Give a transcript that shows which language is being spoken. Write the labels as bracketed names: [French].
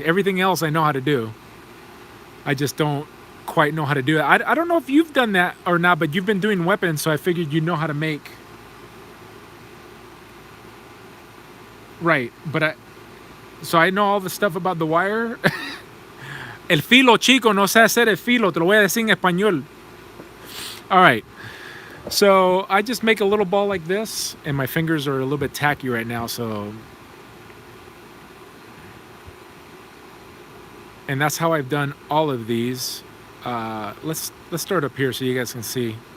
[English] Everything else I know how to do. I just don't quite know how to do it. I don't know if you've done that or not, but you've been doing weapons, so I figured you know how to make. Right, but so I know all the stuff about the wire. [Spanish] El filo, chico, no sé hacer el filo. Te lo voy a decir en español. [English] All right, so I just make a little ball like this, and my fingers are a little bit tacky right now, so. And that's how I've done all of these. Let's start up here so you guys can see.